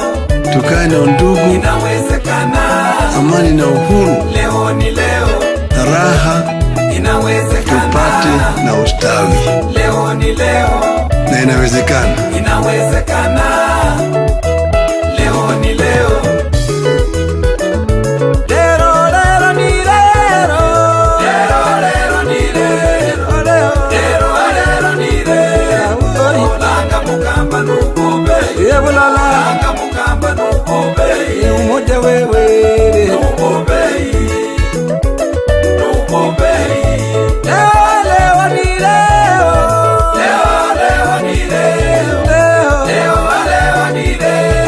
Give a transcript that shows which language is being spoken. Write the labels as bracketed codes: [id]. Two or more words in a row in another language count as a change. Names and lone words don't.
[sw] tukae na undugu, inawezekana. amani na uhuru, Leo ni leo, raha inawezekana. tupate na ustawi, Leo ni leo, na inawezekana. inawezekana. Leo ni leo. [ny] Lero lero ni lero, lero lero ni lero, lero lero ni lero. Langa mukamba nukumbe, langa mukamba nukumbe. [sw] Umoja wewe, nukumbe, nukumbe. Leo ni leo, leo ni leo, leo ni leo.